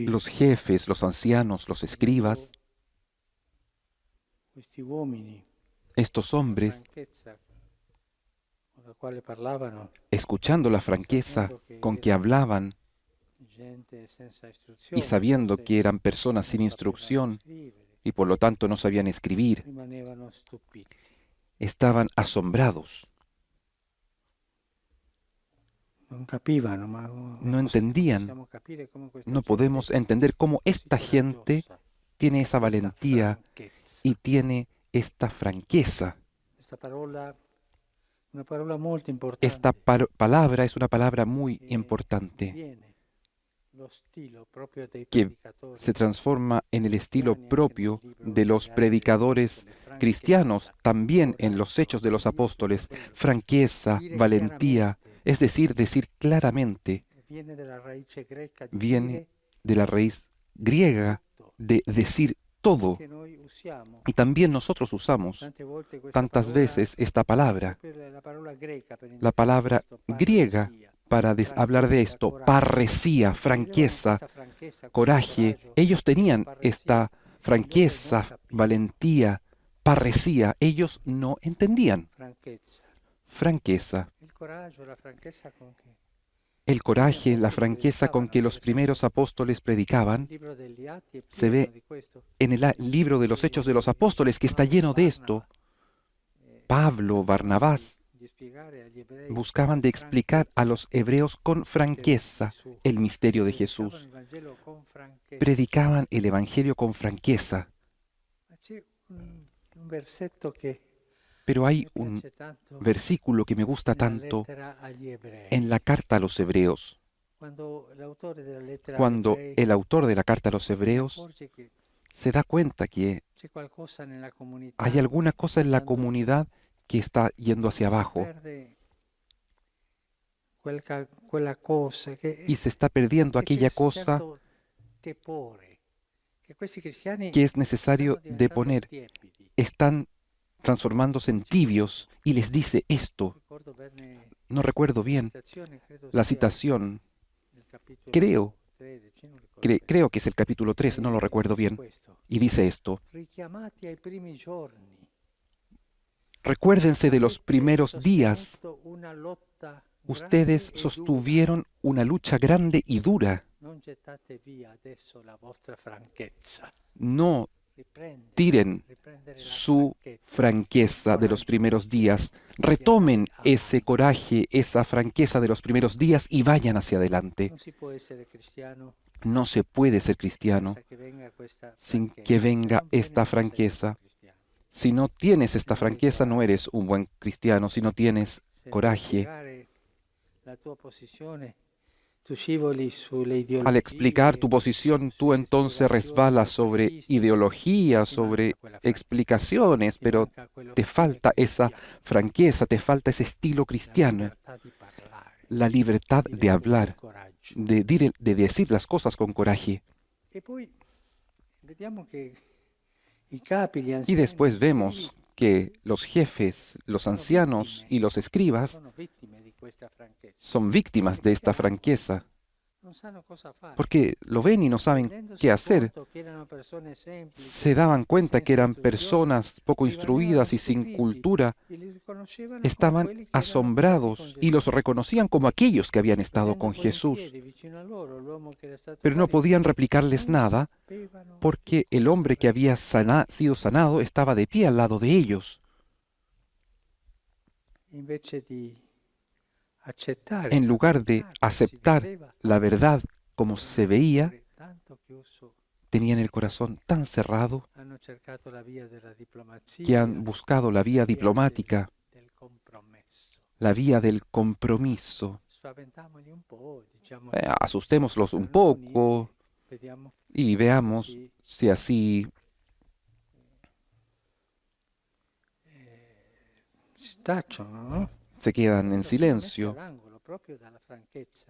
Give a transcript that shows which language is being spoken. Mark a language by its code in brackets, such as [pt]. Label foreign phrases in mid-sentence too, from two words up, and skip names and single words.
[es] Los jefes, los ancianos, los escribas, [it] questi uomini, [es] estos hombres, [it] franchezza con la quale parlavano [es] escuchando la franqueza con que hablaban [it] gente senza [es] y [it] istruzione, [es] sabiendo [it] forse [es] que eran personas sin [it] non [es] instrucción [it] sapevano scrivere, [es] y por lo tanto no sabían escribir, [it] rimanevano stupiti. [es] estaban asombrados, [it] Non capivano, ma [es] no entendían, [it] possiamo capire come questa [es] no [it] gente [es] podemos entender cómo [it] così [es] esta gente [it] coraggiosa, [es] tiene esa [it] questa [es] valentía [it] franchezza. [es] y tiene esta franqueza. [it] Questa parola, una parola molto [es] Esta [it] importante, [es] palabra es una palabra muy [it] che [es] importante [it] viene lo stile proprio dei [es] que [it] predicatori [es] se transforma en el estilo [it] cristiani, anche [es] propio [it] nel libro [es] de los [it] degli Atti [es] predicadores [it] delle franchezza, [es] cristianos, también en los [it] coraggio, [es] Hechos de los Apóstoles, [it] quello, [es] franqueza, [it] dire [es] valentía, [it] chiaramente, [es] es decir claramente, [it] viene dalla radice greca di [es] viene [it] dire [es] de la raíz griega [it] tutto, [es] de decir todo. [it] che noi usiamo [es] Y también nosotros usamos [it] tante volte questa [es] tantas [it] parola, [es] veces esta palabra, [it] proprio la parola greca per [es] la [it] indicare [es] palabra [it] questo, [es] griega, [it] parresia, [es] para hablar de [it] franchezza, [es] esto, [it] coraggio. [es] parresía, [it] Vivevano [es] franqueza, [it] questa franchezza, questo [es] coraje. [it] coraggio, [es] Ellos tenían [it] questa parresia, [es] esta [it] e loro non [es] franqueza, [it] capivano. [es] valentía, parresía. Ellos no entendían. [it] Franchezza. [es] Franqueza, [it] Il coraggio, la franchezza con che [es] el coraje, la franqueza con que los primeros apóstoles predicaban, [it] il libro degli Atti è [es] se [it] pieno [es] ve [it] di questo. [es] en el libro de los Hechos de los Apóstoles, que está lleno de esto. Pablo, Barnabás, [it] Di spiegare agli ebrei [es] buscaban de explicar a los hebreos con franqueza el misterio de [it] predicavano [es] Jesús. [it] il Vangelo con franchezza. [es] Predicaban el Evangelio con franqueza. [it] Ma c'è un versetto che [es] Pero hay [it] mi [es] un [it] piace tanto [es] versículo que me gusta [it] nella [es] tanto [it] lettera agli ebrei. [es] en la carta a los hebreos. [it] Quando l'autore della lettera agli [es] Cuando [it] ebrei [es] el autor de la carta a los [it] si [es] hebreos [it] accorge che [es] se da cuenta que [it] c'è qualcosa nella comunità [es] hay alguna cosa en la [it] andando giù, [es] comunidad que está yendo hacia [it] si [es] abajo [it] perde quella cosa [es] y se está perdiendo [it] che c'è [es] aquella [it] un [es] cosa [it] certo tepore che questi cristiani [es] que es necesario [it] stanno [es] de [it] diventando [es] poner. [it] tiepidi. [es] Están transformándose en tibios y les dice esto. [it] Ricordo bene [es] No recuerdo [it] la [es] bien [it] citazione, credo [es] la [it] sia [es] citación. [it] nel capitolo [es] Creo, [it] 13, non ricordo bene. [es] creo que es el capítulo 13, no lo recuerdo [it] Dice [es] bien. [it] questo: [es] Y dice esto. [it] richiamati ai primi giorni, [es] Recuérdense de los [it] avete [es] primeros días. [it] sostenuto una lotta [es] Ustedes [it] grande e [es] sostuvieron una lucha grande y dura. [it] dura. Non gettate via adesso la vostra franchezza. [es] No [it] Riprendere, [es] tiren [it] riprendere la [es] su [it] franchezza. [es] franqueza de los primeros días. Retomen ese coraje, esa franqueza de los primeros días y vayan hacia adelante. [it] Non si può essere cristiano [es] No se puede ser cristiano [it] senza che venga questa [es] sin [it] franchezza. [es] que [it] Se [es] venga [it] non viene, [es] esta [it] non sei un [es] franqueza. [it] cristiano. [es] Si no tienes esta franqueza, no eres un buen cristiano. Si no tienes [it] Se [es] coraje, [it] nel spiegare la tua posizione, tu scivoli sulle ideologie, [es] al explicar tu posición, tú entonces resbalas sobre ideología, sobre explicaciones, pero te falta esa franqueza, te falta ese estilo cristiano, la libertad de hablar, de decir las cosas con coraje. [it] E poi vediamo che i capi, gli [es] Y [it] anziani, [es] después [it] gli [es] vemos [it] scribi [es] que los jefes, los ancianos y los escribas [it] sono vittime di questa franchezza. [es] son víctimas de esta franqueza, [it] Non sanno cosa fare. [es] porque lo ven y no saben [it] Rendendosi [es] qué hacer. [it] conto che erano persone semplici, [es] Se daban cuenta que eran [it] senza [es] personas poco instruidas y sin cultura, [it] e li riconoscevano come [es] estaban [it] quelli che erano [es] asombrados [it] andati con [es] y los [it] Gesù. [es] reconocían como aquellos que habían estado [it] Vedendo [es] con [it] poi in [es] Jesús, [it] piedi vicino a loro l'uomo che era stato [es] pero no [it] guarito, [es] podían replicarles [it] non [es] nada [it] sapevano [es] porque [it] che [es] el [it] cosa [es] hombre que [it] fare. [es] había sido sanado estaba de pie al lado de ellos. [it] Invece di accettare [es] En [it] la [es] lugar de [it] verità come si [es] aceptar [it] vedeva, [es] la verdad como se veía, [it] tanto chiuso, [es] tenían el corazón tan cerrado [it] hanno cercato la vía della diplomazia, [es] que han buscado la vía diplomática, [it] del compromesso. [es] la vía del compromiso. [it] Spaventamoli un po', diciamo, [es] Asustémoslos un [it] saranno [es] poco [it] uniti, vediamo [es] y veamos [it] si [es] si así [it] si tacciono, no? [es] se quedan en [it] Lo sono messi [es] silencio. [it] all'angolo proprio dalla franchezza.